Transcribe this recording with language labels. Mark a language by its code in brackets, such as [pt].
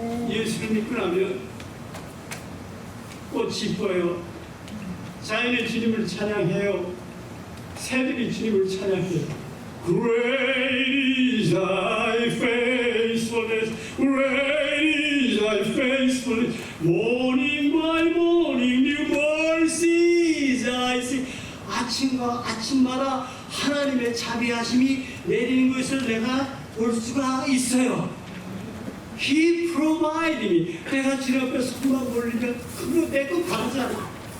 [ko] 예수를 믿고 나면 꽃이 이뻐요. 자연의 주님을 찬양해요. 새들이 주님을 찬양해요. [en] Great is thy faithfulness, great is thy faithfulness. Morning by morning, new mercies I see. [ko] 아침마다 하나님의 자비하심이 내리는 것을 내가 볼 수가 있어요. [en] He provide me. [ko] 내가 주님 앞에 손만 올리면 그거 내 거 가르잖아.